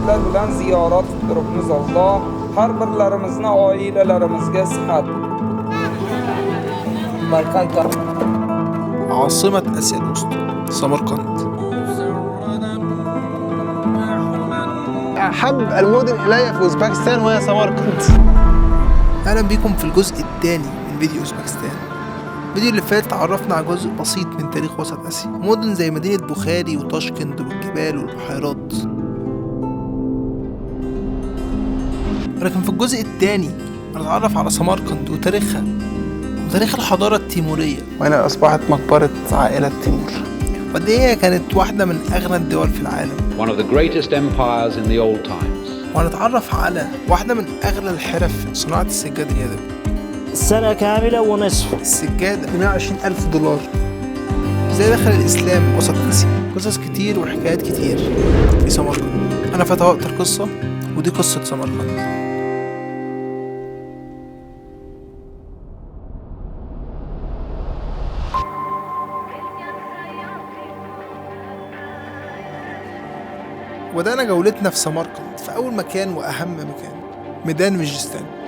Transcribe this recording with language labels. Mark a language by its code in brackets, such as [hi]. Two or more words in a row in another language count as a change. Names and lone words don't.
[uz] bilan ziyorat turibmiz Alloh. Har birlarimizni oilalarimizga sihat. Samarkand [ar] عاصمة آسيا الوسطى سمرقند. أحب المدن إلي في أوزبكستان وهي سمرقند. أهلا بيكم في الجزء الثاني من فيديو أوزبكستان. الفيديو اللي فات عرفنا على جزء بسيط من تاريخ وسط آسيا، مدن زي مدينة بوخاري وطاشكند والجبال والبحيرات. لكن في الجزء الثاني هنتعرف على سمرقند وتاريخها وتاريخ الحضارة التيمورية، وهنا أصبحت مقبرة عائلة تيمور. وقد إيه هي كانت واحدة من أغنى الدول في العالم. [en] One of the greatest empires in the old times. [ar] وهنتعرف على واحدة من أغلى الحرف صناعة السجاد اليدوي. سنة كاملة ونصف. السجادة $120,000. ازاي دخل الإسلام وسط آسيا؟ قصص كتير وحكايات كتير في سمرقند. أنا فتى وقت القصة ودي قصة سمرقند. وبدأنا جولتنا في سمرقند في أول مكان وأهم مكان، ميدان مجستان.